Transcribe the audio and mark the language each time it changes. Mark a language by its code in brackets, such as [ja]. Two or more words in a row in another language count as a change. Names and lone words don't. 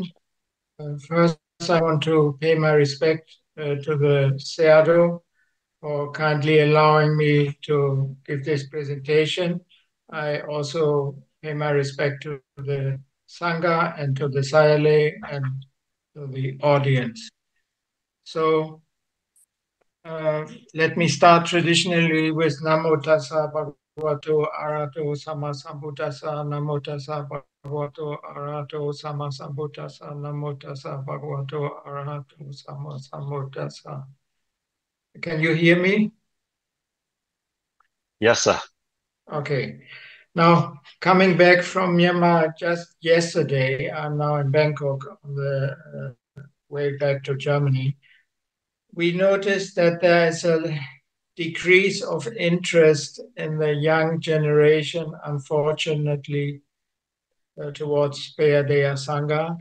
[en] First, I want to pay my respect to the Sayadaw for kindly allowing me to give this presentation. I also pay my respect to the Sangha and to the Sayale and to the audience. So let me start traditionally with [pi] Namo Tassa Bhagavato Arahato Sama Sambuddhassa. Namo Tassa Bhagavato Arahato Sama Sambuddhassa. Namo Tassa Bhagavato Arahato Sama Sambuddhassa. [en] Can you hear me? Yes, sir. Okay. Now, coming back from Myanmar just yesterday, I'm now in Bangkok on the way back to Germany. We noticed that there is a decrease of interest in the young generation, unfortunately, towards Payadea Sangha.